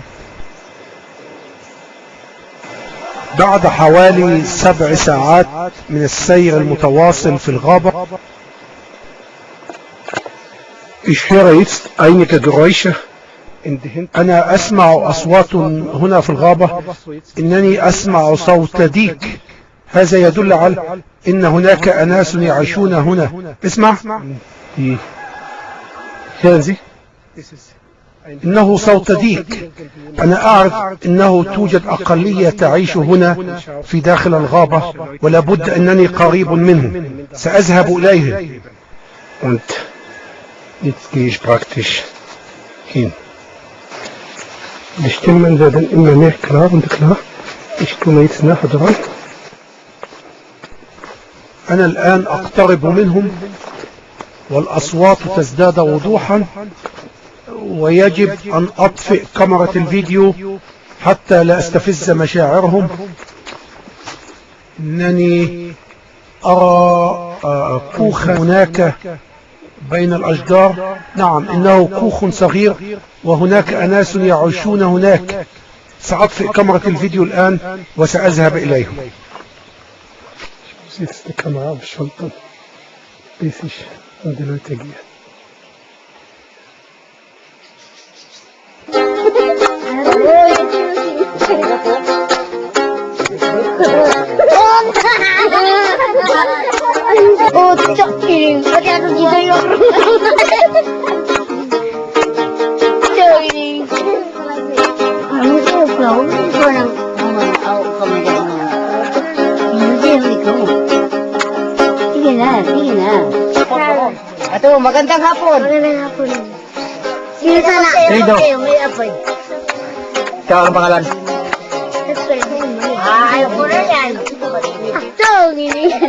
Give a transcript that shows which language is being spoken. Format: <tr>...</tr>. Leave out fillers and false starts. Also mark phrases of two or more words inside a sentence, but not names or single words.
<ar>بعد حوالي 7 ساعات من السير المتواصل في الغابة،</ar> <de>ich höre jetzt einige Geräusche.</de> <ar>أنا أسمع أصوات هنا في الغابة، إنني أسمع صوت ديك. هذا يدل على إن هناك أناس يعيشون هنا. اسمع.</ar> <de>Hören Sie?</de> <ar>إنه صوت ديك. أنا أعرف أنه توجد أقلية تعيش هنا في داخل الغابة، ولا بد أنني قريب منهم. سأذهب إليهم.</ar> <de>Und jetzt gehe ich praktisch hin. Die Stimmen werden immer mehr klar und klar. Ich komme jetzt nachher dran.</de> <ar>أنا الآن أقترب منهم والأصوات تزداد وضوحا، ويجب أن أطفئ كاميرا الفيديو حتى لا أستفز مشاعرهم. إنني أرى كوخا هناك بين الأشجار. نعم، إنه كوخ صغير وهناك أناس يعيشون هناك. سأطفئ كاميرا الفيديو الآن وسأذهب إليهم.</ar> <de>Jetzt die Kamera abschalten, bis ich an die Leute gehe.</de> <id>Oh, Choking, hati-hati gitu ya. Choking. Kamu tuh kau orang kamu jangan.</id> <tl>Sige na. Ato, magandang hapon. Magandang hapon. Sino sana? Sino? May apoy. Ikaw ang pangalan? Ayaw ko na yan. Ito, gini.</tl>